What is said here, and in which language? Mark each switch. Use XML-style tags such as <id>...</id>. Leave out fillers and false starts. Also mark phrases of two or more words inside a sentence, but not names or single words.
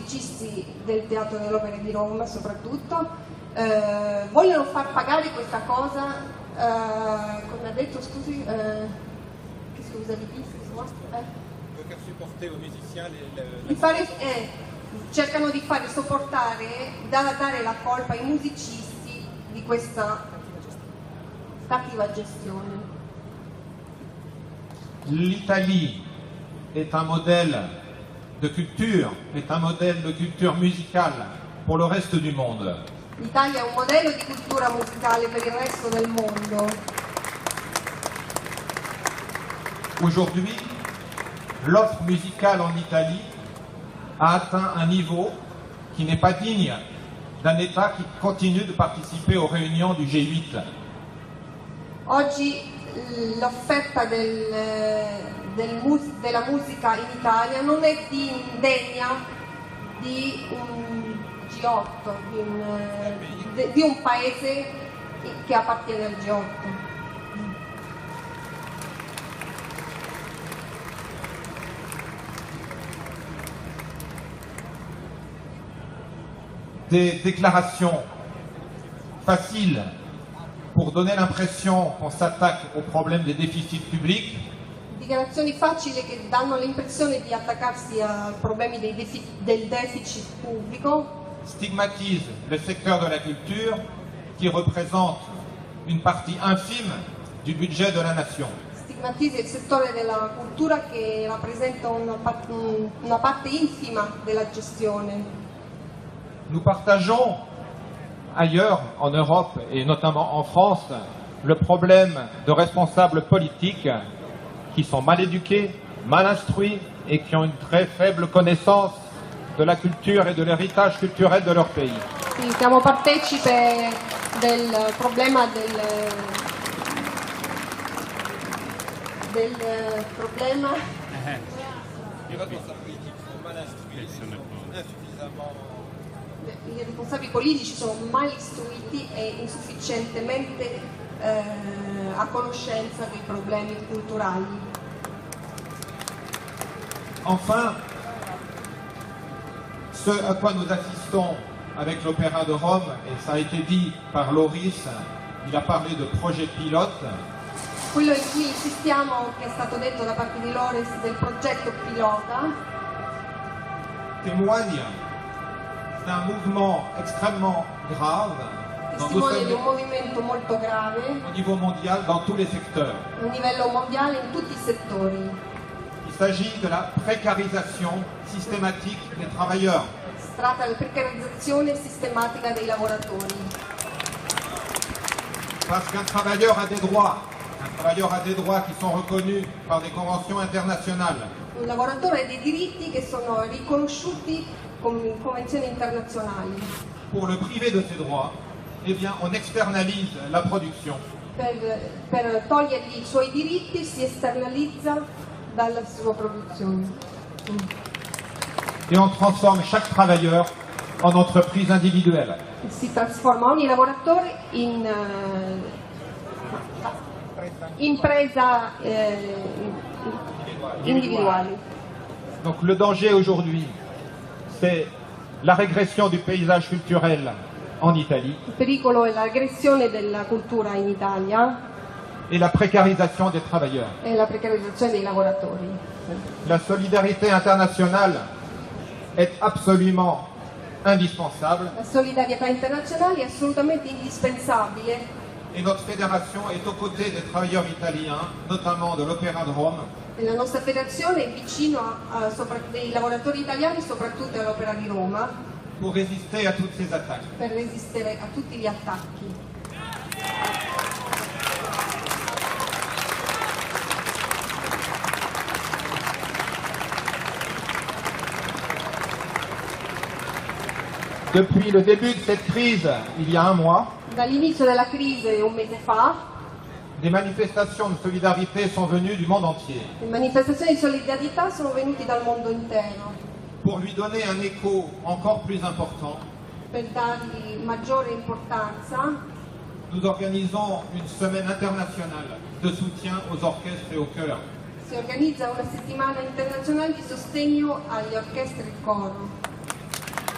<it>musicisti del Teatro dell'Opera di Roma soprattutto, vogliono far pagare questa cosa, come ha detto, scusi,</it> <fr>qu'est-ce que vous avez dit, Faire supporter aux musiciens</fr> <it>cercano di fare sopportare, dare la colpa ai musicisti di questa cattiva gestione.</it> <fr>L'Italie est un modèle de culture, est un modèle de culture musicale pour le reste du monde.</fr> <it>L'Italia è un modello di cultura musicale per il resto del mondo.</it> <fr>Aujourd'hui, l'offre musicale en Italie a atteint un niveau qui n'est pas digne d'un État qui continue de participer aux réunions du G8.</fr> <it>Oggi l'offerta della musica in Italia non è degna di un G8, di un paese che appartiene al G8.</it> <fr>Des déclarations faciles pour donner l'impression qu'on s'attaque au problème des déficits publics.</fr> <it>Dichiarazioni facili che danno l'impressione di attaccarsi ai problemi del deficit pubblico.</it> <fr>Stigmatisent le secteur de la culture qui représente une partie infime du budget de la nation.</fr> <it>Stigmatizza il settore della cultura che rappresenta una parte infima della gestione.</it> <fr>Nous partageons ailleurs en Europe et notamment en France le problème de responsables politiques qui sont mal éduqués, mal instruits et qui ont une très faible connaissance de la culture et de l'héritage culturel de leur pays.</fr> <it>Sì, siamo partecipe del problema del problema</it> <fr>Les responsables politiques sont mal instruits, insuffisamment.</fr> <it>I responsabili politici sono mal istruiti e insufficientemente a conoscenza dei problemi culturali.</it> <fr>Enfin, ce à quoi nous assistons avec l'Opéra de Rome, et ça a été dit par Loris, il a parlé de projet pilote.</fr> <it>Quello in cui insistiamo, che è stato detto da parte di Loris, del progetto pilota,</it> <fr>témoigne d'un mouvement extrêmement grave</fr> <it>testimonia di un movimento molto grave</it> <fr>au niveau mondial dans tous les secteurs.</fr> <it>a livello mondiale in tutti i settori.</it> <fr>Il s'agit de la précarisation systématique des travailleurs.</fr> <it>Si tratta della precarizzazione sistematica dei lavoratori.</it> <fr>Parce qu'un travailleur a des droits. Un travailleur a des droits qui sont reconnus par des conventions internationales.</fr> <it>Un lavoratore ha dei diritti che sono riconosciuti con convenzioni internazionali.</it> <fr>Pour le priver de ces droits, eh bien, on externalise la production.</fr> <it>Per togliergli i suoi diritti si esternalizza dalla sua produzione.</it> <fr>Et on transforme chaque travailleur en entreprise individuelle.</fr> <it>Si trasforma ogni lavoratore in impresa individuale.</it> <fr>Donc le danger aujourd'hui, c'est la régression du paysage culturel en Italie</fr> <it>Il pericolo è l'aggressione della cultura in Italia</it> <fr>et la précarisation des travailleurs.</fr> <it>e la precarizzazione dei lavoratori.</it> <fr>La solidarité internationale est absolument indispensable</fr> <it>La solidarietà internazionale è assolutamente indispensabile</it> <fr>et notre fédération est aux côtés des travailleurs italiens, notamment de l'Opéra de Rome,</fr> <it>e la nostra federazione è vicino dei lavoratori italiani, soprattutto all'Opera di Roma,</it> <fr>pour résister à toutes ces attaques.</fr> <it>per resistere a tutti gli attacchi.</it> <fr>Depuis le début de cette crise, il y a un mois,</fr> <it>Dall'inizio della crisi, un mese fa,</it> <fr>des manifestations de solidarité sont venues du monde entier</fr> <it>le manifestazioni di solidarietà sono venute dal mondo intero</it> <fr>pour lui donner un écho encore plus important.</fr> <it>per dargli maggiore importanza.</it> <fr>Nous organisons une semaine internationale de soutien aux orchestres et aux chœurs.</fr> <it>Si organizza una settimana internazionale di sostegno agli orchestre e al coro.</it>